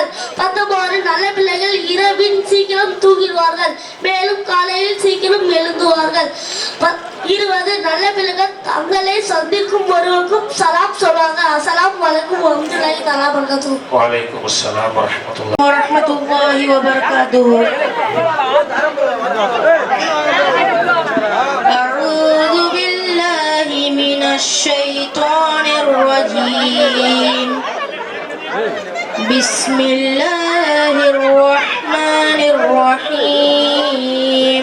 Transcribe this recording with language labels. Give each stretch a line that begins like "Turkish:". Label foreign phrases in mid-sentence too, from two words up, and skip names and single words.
Tamil: 19 நல்ல பிள்ளைகள் இரவின் சீக்கிரம் தூங்கிடுவார்கள், மேலும் காலையில் சீக்கிரம் எழுந்துவார்கள். 20 நல்ல பிள்ளைகள் தங்களை சந்திக்கும் ஒருவருக்கும் சலாம் சொல்வாங்க.
Arabic: السلام عليكم ورحمة الله تعالى وبركاته. وعليكم السلام ورحمة الله وبركاته. أعوذ بالله من الشيطان الرجيم. بسم الله الرحمن الرحيم.